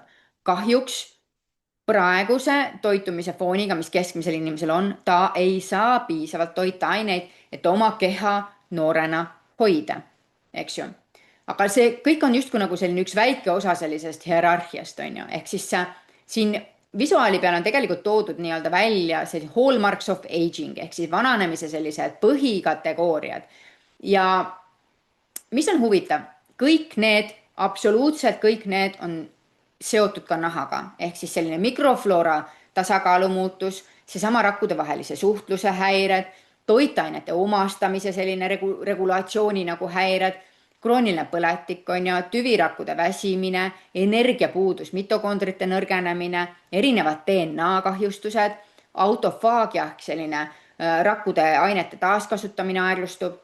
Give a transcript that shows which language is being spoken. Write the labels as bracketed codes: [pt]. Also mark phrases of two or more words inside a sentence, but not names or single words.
[et] Kahjuks praeguse toitumise fooniga, mis keskmisel inimesel on, ta ei saa piisavalt toitaineid, et oma keha noorena hoida, eks ju. Aga see kõik on justkui nagu selline üks väike osa sellisest hierarhiast, on ju. Ehk siis siin visuaali peal on tegelikult toodud nii-öelda välja selline [en] hallmarks of aging [et] ehk siis vananemise sellised põhikategooriad. Ja mis on huvitav, kõik need, absoluutselt kõik need on seotud ka nahaga ehk siis selline mikrofloora tasakaalu muutus, seesama rakkude vahelise suhtluse häired, toitainete omastamise selline regulatsiooni nagu häired, krooniline põletik on ju, tüvirakkude väsimine, energiapuudus, mitokondrite nõrgenemine, erinevad DNA kahjustused, autofaagia ehk selline rakkude ainete taaskasutamine aeglustub.